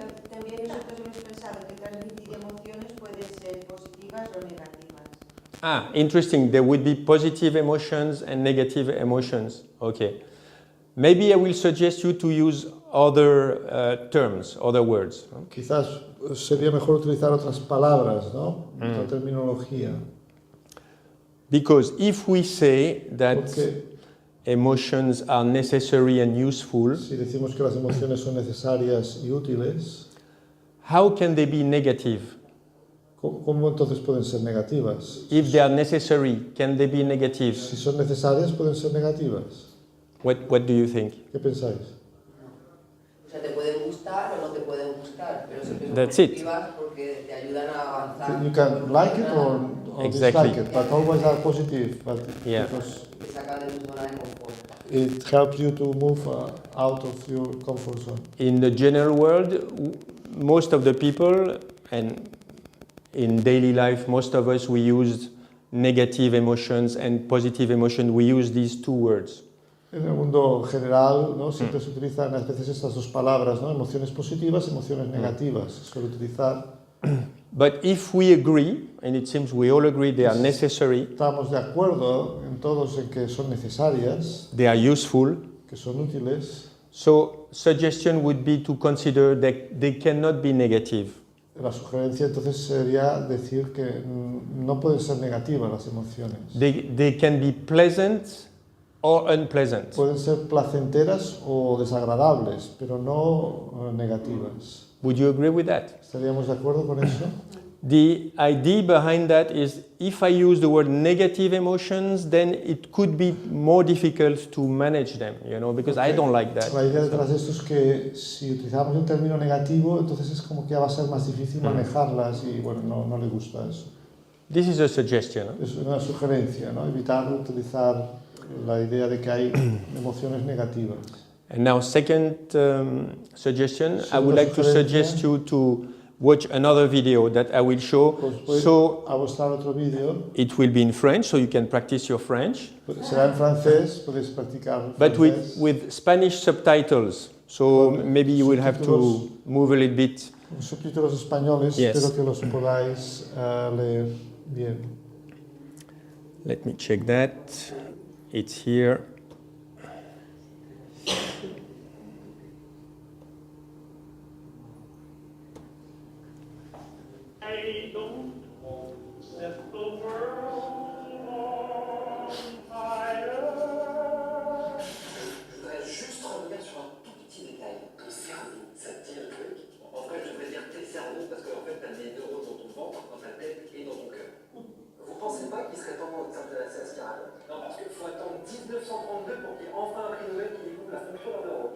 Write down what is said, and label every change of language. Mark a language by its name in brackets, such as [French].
[Spanish] También nosotros hemos pensado que transmitir emociones pueden ser positivas o negativas. [English] Ah, interesting. There would be positive emotions and negative emotions. Okay. Maybe I will suggest you to use other terms, other words. [Spanish] Quizás sería mejor utilizar otras palabras, ¿no? Otra terminología. [English] Because if we say that [Spanish] Porque [English] emotions are necessary and useful, [Spanish] si decimos que las emociones son necesarias y útiles, [English] how can they be negative? [Spanish] ¿cómo entonces pueden ser negativas? [English] If they are necessary, can they be negative? [Spanish] Si son necesarias, pueden ser negativas. [English] What do you think? [Spanish] ¿Qué pensáis? O sea, te pueden gustar o no te pueden gustar, pero siempre son [English] That's it. [Spanish] positivas porque te ayudan a avanzar. [English] You can like it or Exactly. dislike it, but always are positive. But Yeah. because [Spanish] de tu zona de confort. [English] It helps you to move out of your comfort zone. In the general world, most of the people, and in daily life, most of us, we use negative emotions and positive emotion. We use these two words. [Spanish] En el mundo general, ¿no? Siempre se utilizan a veces estas dos palabras, ¿no? Emociones positivas, emociones negativas. Se suele utilizar. [English] But if we agree, and it seems we all agree they are necessary, [Spanish] Estamos de acuerdo en todos en que son necesarias, [English] they are useful, [Spanish] que son útiles. [English] so suggestion would be to consider that they cannot be negative. La sugerencia entonces sería decir que no pueden ser negativas las emociones. They can be pleasant or unpleasant. [Spanish] Pueden ser placenteras o desagradables, pero no negativas. [English] Would you agree with that? [Spanish] ¿Estaríamos de acuerdo con eso? [English] The idea behind that is if I use the word negative emotions, then it could be more difficult to manage them, because I don't like that. [Spanish] La idea detrás de esto es que si utilizamos un término negativo, entonces es como que va a ser más difícil manejarlas y bueno, no le gusta eso. [English] This is a suggestion. [Spanish] Es una sugerencia, ¿no? Evitar utilizar la idea de que hay emociones negativas. [English] And now, second suggestion, I would like to suggest you to watch another video that I will show. So [Spanish] a mostrar otro vídeo. [English] It will be in French, so you can practice your French. [Spanish] Será en francés, podéis practicar [English] But [Spanish] francés. [English] with Spanish subtitles, so maybe you will have to move a little bit. [Spanish] Subtítulos españoles, [English] Yes. [Spanish] espero que los podáis leer bien. [English] Let me check that. It's here. I don't want to set the world on fire. [French] Je voudrais juste revenir sur un tout petit détail. Ton cerveau, ça te dit un truc. En vrai, je devrais dire tes cerveaux parce qu'en fait, t'as des neurones dans ton ventre, dans ta tête et dans ton cœur. Vous pensez pas qu'il serait temps de s'intéresser à ce carré? Non, parce qu'il faut attendre 1932 pour qu'il y ait enfin un prix Nobel qui découvre la fonction d'un neurone.